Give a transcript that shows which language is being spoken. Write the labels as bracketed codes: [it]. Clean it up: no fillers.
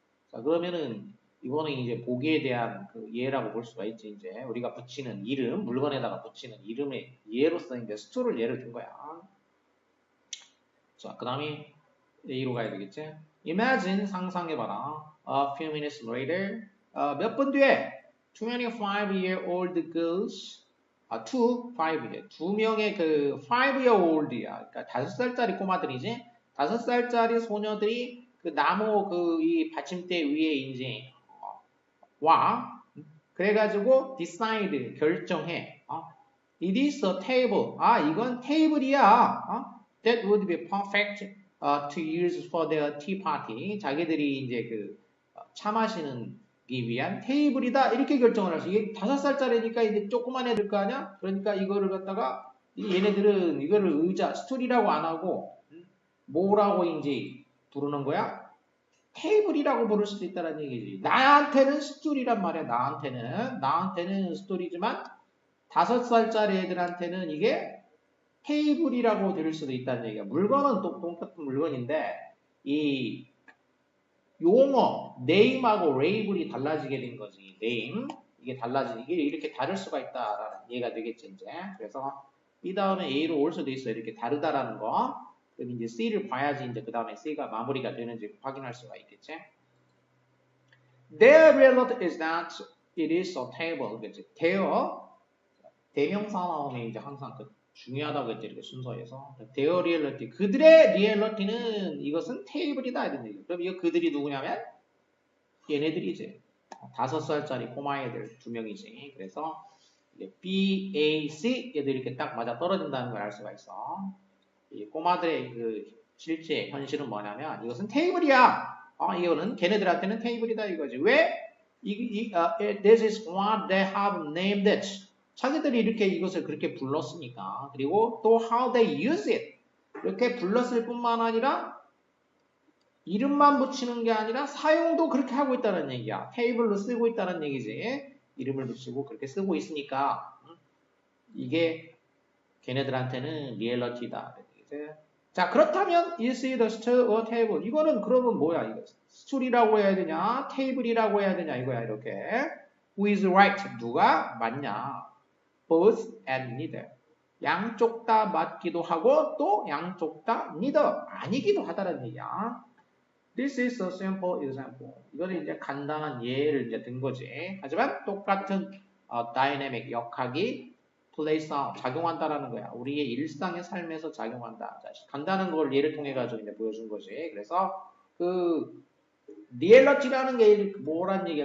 [ko] 자, 그러면은 이거는 이제 보기에 대한 그 예라고 볼 수가 있지. 이제 우리가 붙이는 이름, 물건에다가 붙이는 이름의 예로서 이제 스툴을 예를 든 거야. 자, 그 다음에 A로 가야 되겠지? Imagine, 상상해봐라. [en] A few minutes later, [ko] 몇 분 뒤에 [en] 25-year-old girls, 5year, [ko] 두 명의 그 5-year-old야. 그러니까 5살짜리 꼬마들이지? 5살짜리 소녀들이 그 나무 이 받침대 위에 이제 와. 그래가지고 decide, 결정해. [en] It is a table. [ko] 이건 테이블이야. [en] That would be perfect to use for their tea party. [ko] 자기들이 이제 차 마시는 위한 테이블이다 이렇게 결정을 할 수. 이게 5살짜리니까 이제 조그만 애들 거 아니야? 그러니까 이거를 갖다가 얘네들은 이거를 의자 스툴이라고 안 하고 뭐라고 이제 부르는 거야? 테이블이라고 부를 수도 있다는 얘기지. 나한테는 스툴이란 말이야. 나한테는 스툴이지만 5살짜리 애들한테는 이게 테이블이라고 들을 수도 있다는 얘기야. 물건은 또 똑같은 물건인데 이 용어, name하고 label이 달라지게 된 거지. name 이게 달라지는 이게 이렇게 다를 수가 있다라는 이해가 되겠지 이제. 그래서 이 다음에 A로 올 수도 있어. 이렇게 다르다라는 거. 그럼 이제 C를 봐야지 이제 그 다음에 C가 마무리가 되는지 확인할 수가 있겠지. [en] Their reality is that it is a table. [ko] 그치? 대명사 나오면 이제 항상 그 중요하다고 했지 이렇게 순서에서. [en] Their reality. [ko] 그들의 리얼리티는 이것은 테이블이다 이런 얘기. 그럼 이거 그들이 누구냐면 얘네들이지. 5살짜리 꼬마 애들 2명이지. 그래서 B, A, C 얘들 이렇게 딱 맞아 떨어진다는 걸 알 수가 있어. 이 꼬마들의 그 실제 현실은 뭐냐면 이것은 테이블이야. 이거는 걔네들한테는 테이블이다 이거지. 왜? [en] This is what they have named it. [ko] 자기들이 이렇게 이것을 그렇게 불렀으니까. 그리고 또 [en] how they use it. [ko] 이렇게 불렀을 뿐만 아니라 이름만 붙이는 게 아니라 사용도 그렇게 하고 있다는 얘기야. 테이블로 쓰고 있다는 얘기지. 이름을 붙이고 그렇게 쓰고 있으니까 이게 걔네들한테는 리얼리티다. 자, 그렇다면 [en] is it a stool or table? [ko] 이거는 그러면 뭐야? 이거 스툴이라고 해야 되냐? 테이블이라고 해야 되냐? 이거야 이렇게. [en] Who is right? [ko] 누가 맞냐? [en] Both and neither. [ko] 양쪽 다 맞기도 하고 또 양쪽 다 neither 아니기도 하다는 얘기야. [en] This is a simple example. [ko] 이거는 이제 간단한 예를 이제 든 거지. 하지만 똑같은 dynamic 역학이 플레이스 작용한다라는 거야. 우리의 일상의 삶에서 작용한다. 자, 간단한 걸 예를 통해 가지고 이제 보여준 거지. 그래서 그 리얼리티라는 게 뭐란 얘기야?